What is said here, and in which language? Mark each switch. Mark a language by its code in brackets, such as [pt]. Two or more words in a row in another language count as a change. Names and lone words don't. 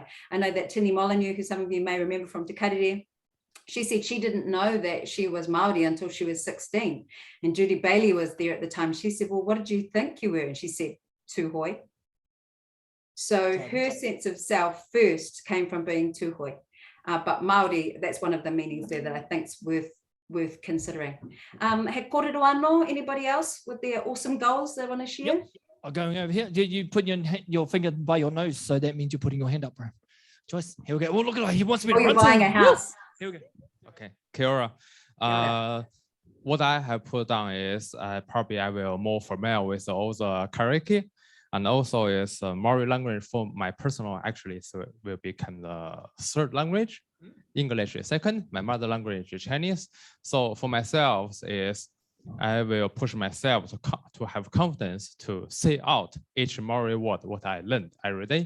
[en] I know that Tini Molyneux, who some of you may remember from Te Karere, she said she didn't know that she was Māori until she was 16. And Judy Bailey was there at the time. She said, well, what did you think you were? And she said, Tūhoi. So her sense of self first came from being Tūhoi. But Māori, that's one of the meanings there that I think is worth considering. [mi] He kōrero anō, [en] anybody else with their awesome goals they want to share? Yep. I'm going over here. You put your finger by your nose, so that means you're putting your hand up, bro. Joyce, here we go. Oh, look at that. He wants me to Oh, you're run buying to a him. house. Here we go. [mi] Okay, Kia ora. [en] ora. What I have put down is probably I will more familiar with all the karaoke, and also is Maori language for my personal actually, so it will become the third language. English is second. My mother language is Chinese. So for myself is I will push myself to have confidence to say out each Maori word what I learned every day.